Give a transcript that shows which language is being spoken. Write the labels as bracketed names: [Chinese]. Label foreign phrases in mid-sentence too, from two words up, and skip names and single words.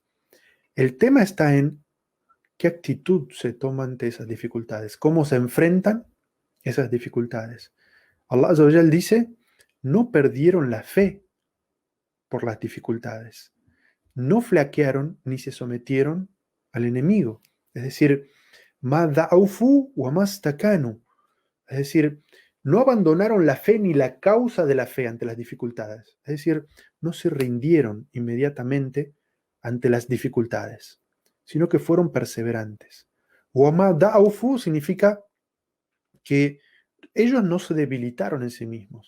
[Spanish] El tema está en qué actitud se toma ante esas dificultades, cómo se enfrentan esas dificultades. [Arabic] الله عز وجل [Spanish] dice: no perdieron la fe por las dificultades, no flaquearon ni se sometieron al enemigo. Es decir, [Arabic] ما ضعفوا وما استكانوا. [Spanish] Es decir, no abandonaron la fe ni la causa de la fe ante las dificultades. Es decir, no se rindieron inmediatamente ante las dificultades, sino que fueron perseverantes. [Arabic] وما ضعفوا [Spanish] significa que ellos no se debilitaron en sí mismos.